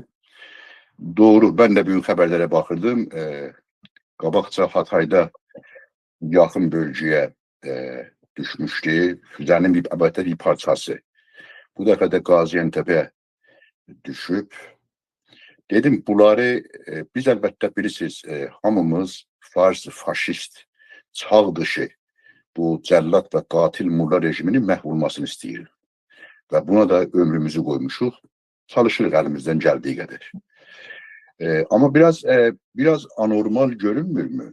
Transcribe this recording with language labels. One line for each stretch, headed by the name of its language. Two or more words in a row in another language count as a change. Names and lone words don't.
Turkish: Doğru, ben de bugün haberlere bakırdım. Qabaqca Hatay'da yakın bölgeye düşmüştü. Füzenin bir parçası. Bu defa da Gaziantep'e düşüp.
Azerbaijani: Dedim, bunları biz əlbəttə bilirsiniz, hamımız Fars, faşist, çağ dışı bu cəllat və qatil Murla rejiminin məhv olmasını istəyir. Və buna da ömrümüzü qoymuşuq. Çalışırıq əlimizdən gəldiyi qədər. Amma biraz anormal görünmürmü?